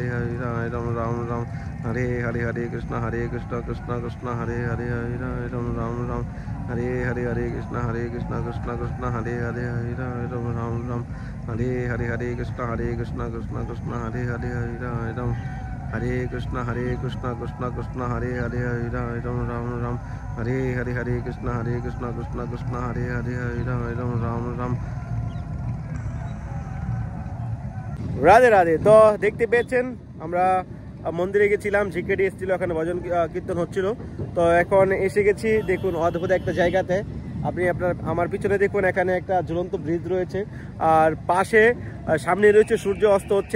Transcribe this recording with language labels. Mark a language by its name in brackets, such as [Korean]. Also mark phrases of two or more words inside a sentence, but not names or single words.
[Sanskrit] हरे राम राम राम हरे हरे कृष्ण कृष्ण कृष्ण हरे हरे हरे राम राम राम हरे हरे कृष्ण कृष्ण कृष्ण हरे हरे हरे राम राम राम हरे हरे कृष्ण कृष्ण कृष्ण हरे हरे हरे राम हरे कृष्ण कृष्ण कृष्ण हरे हरे हरे राम राम राम हरे हरे कृष्ण कृष्ण कृष्ण हरे हरे हरे राम राम राम। [Bangla] রাধে রাধে। তো দেখতে পেয়েছেন আমরা মন্দিরে গেছিলাম, ঝিকেটি এসেছিল, এখানে ভজন কীর্তন হচ্ছিল। তো এখন এসে গেছি দেখুন অদ্ভুত একটা জায়গাতে। আপনি আমার পিছনে দেখুন এখানে একটা ঝুলন্ত ব্রিজ রয়েছে, আর পাশে সামনে রয়েছে সূর্য অস্ত হচ্ছে।